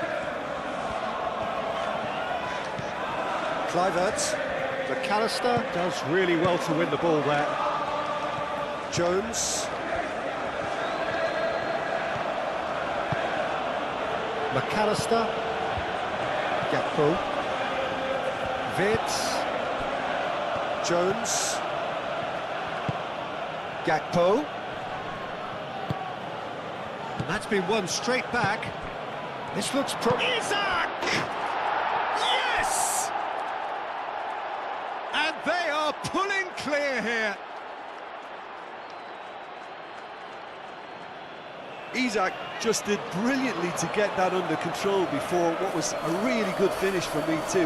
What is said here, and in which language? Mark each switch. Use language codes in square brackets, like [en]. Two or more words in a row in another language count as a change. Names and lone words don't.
[en] Kluivert. McAllister does really well to win the ball there. Jones. McAllister. Gakpo. Vitz. Jones. Gakpo. And that's been won straight back. This looks Isak! Yes! And they are pulling clear here. Isak just did brilliantly to get that under control before what was a really good finish from me too.